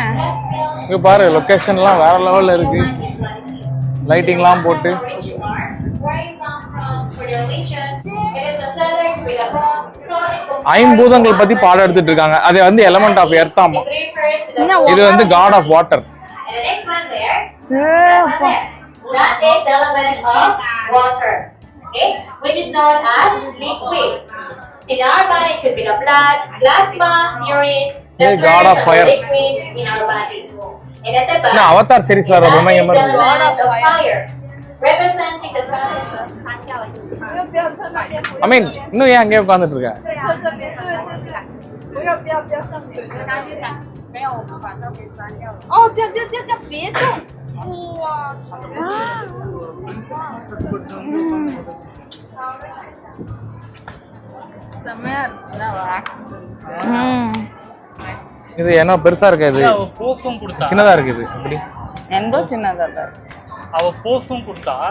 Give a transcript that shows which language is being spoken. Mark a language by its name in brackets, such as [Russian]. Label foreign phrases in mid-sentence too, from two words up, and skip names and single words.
[Tamil] இங்க பாரு, லொகேஷன்லாம் வேற லெவல்ல இருக்கு. லைட்டிங்லாம் போட்டு. ஐம்பூதங்கள் பத்தி பாடம் எடுத்துட்டு இருக்காங்க. அது வந்து [English] element of earth. [Tamil] ஆமா, இது வந்து [English] god of water. That is the element of water, okay, which is known as liquid. In our body, it could be the blood, plasma, urine, the God of fire. liquid in our body. And at the back, [Tamil] அவதார் சீரிஸ்ல வர பொம்மை [English] that is [Tamil] மாதிரி [English] the element of fire, representing the planet of Santiago. I mean, [Tamil] இன்னும் ஏன் அங்கேயே உட்கார்ந்துட்டு இருக்க? [Chinese] 哦，这样别动。哇！ [Tamil] செம்மையா இருந்துச்சுன்னா இது என்ன பெருசா இருக்கு? இது போஸும் கொடுத்தா சின்னதா இருக்கு. இது எப்படி எந்தோ சின்னதா தான். அவ போஸும் கொடுத்தா